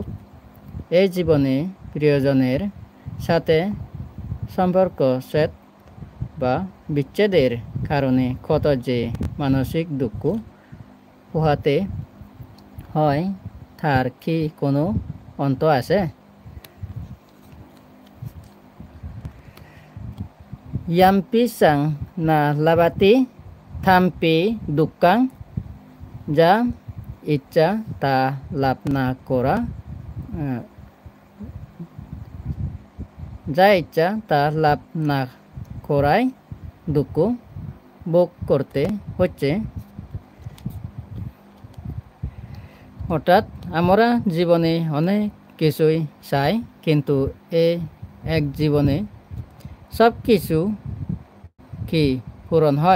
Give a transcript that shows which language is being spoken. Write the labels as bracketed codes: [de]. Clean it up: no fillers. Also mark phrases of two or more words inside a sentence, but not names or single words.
[bn] এই জীবনে প্রিয়জনের সাথে সম্পর্ক ছেদ বা বিচ্ছেদের কারণে কত যে মানসিক দুঃখ পোহাতে হয় তার কি কোনো অন্ত আছে? [pi] Yampi sang na labati thampi dukkang [bn] যা ইচ্ছা তা লাভ না করা, যা ইচ্ছা তা লাভ না করায় দুঃখ ভোগ করতে হচ্ছে। অর্থাৎ আমরা জীবনে অনেক কিছুই চাই, কিন্তু এক জীবনে সব কিছু কি পূরণ হয়?